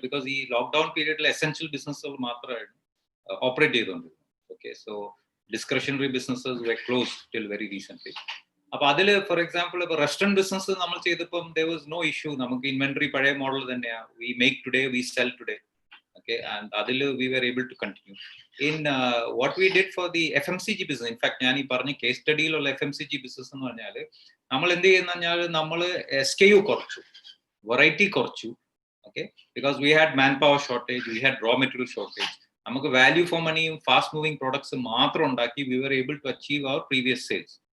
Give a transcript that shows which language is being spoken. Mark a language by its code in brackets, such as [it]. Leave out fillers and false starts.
[ml] Because ഈ lockdown പീരീഡിൽ essential ബിസിനസ്സുകൾ മാത്രമായിരുന്നു ഓപ്പറേറ്റ് ചെയ്തുകൊണ്ടിരുന്നത്. [en] Okay, so discretionary businesses we closed till very recent. [ml] അപ്പൊ അതിൽ ഫോർ എക്സാമ്പിൾ ഇപ്പൊ റെസ്റ്റോറന്റ് ബിസിനസ് നമ്മൾ ചെയ്തപ്പം [en] there was no issue. [ml] നമുക്ക് ഇൻവെന്ററി പഴയ മോഡൽ തന്നെയാണ്. [en] We make today, we sell today. Okay, and അതിൽ we were able to continue. In what we did for the FMCG business, in fact [ml] ഞാൻ ഈ പറഞ്ഞ case സ്റ്റഡിയിലുള്ള FMCG business എന്ന് പറഞ്ഞാൽ നമ്മൾ എന്ത് ചെയ്യുന്ന പറഞ്ഞാൽ നമ്മൾ SKU കുറച്ചു, വെറൈറ്റി കുറച്ചു. [en] Okay, because we had man power shortage, we had raw material shortage. [ml] നമുക്ക് വാല്യൂ ഫോർ മണിയും ഫാസ്റ്റ് മൂവിംഗ് പ്രോഡക്ട്സ് മാത്രം ഉണ്ടാക്കി [en] we were able to achieve our previous sales.